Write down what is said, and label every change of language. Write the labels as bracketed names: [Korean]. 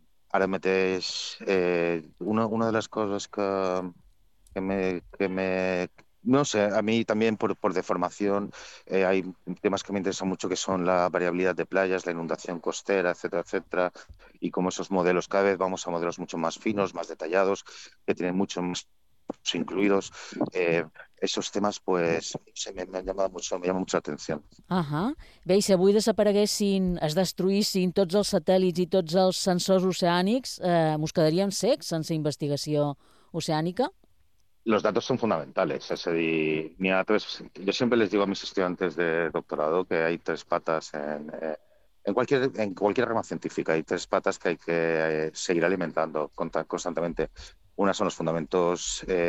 [Spanish] Ahora metes una de las cosas que me no sé, a mí también por deformación hay temas que me interesan mucho que son la variabilidad de playas, la inundación costera, etcétera, etcétera, y cómo esos modelos, cada vez vamos a modelos mucho más finos, más detallados, que tienen mucho más incluidos. Esos temas, pues, me han llamado mucho, me llama mucha atención. [Catalan] Bé, i si avui desapareguessin, es destruïssin tots els satèl·lits i tots els sensors oceànics, ens quedaríem secs sense investigació oceànica? [Spanish] Los datos son fundamentales. Es decir, mira, yo siempre les digo a mis estudiantes de doctorado que hay tres patas en cualquier rama científica. Hay tres patas que hay que seguir alimentando constantemente. Una son los fundamentos